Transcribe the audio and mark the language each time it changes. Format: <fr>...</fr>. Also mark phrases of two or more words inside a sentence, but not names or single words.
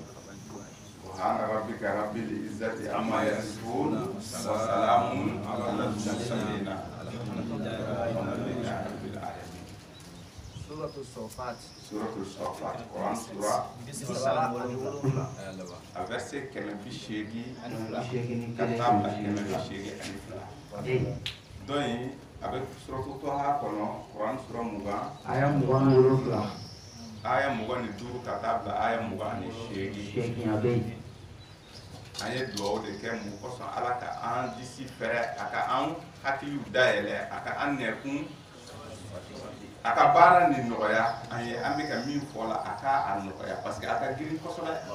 <ar>سبحان ربك رب العزة عما يصفون وسلام على المرسلين الحمد لله رب العالمين. سورة الصفات. سورة الصفات</ar> <bm>Quran Surah verset kɛmɛ bi seegin ka taa bila kɛmɛ bi seegin ani fila. Donc a bɛ suratu Taha kɔnɔ Quran Surah 20 aya 27 aya 25 ka taa bila aya 28 a bɛ yen. An ye dugawu de kɛ mun kosɔn Ala ka an disi fɛrɛ a ka an hakiliw dayɛlɛ a ka an nɛkun a ka baara ni nɔgɔya an ye an bɛ ka min fɔ la a ka a nɔgɔya</bm> <fr>parce que</fr> <bm>a ka girin kosɛbɛ</bm>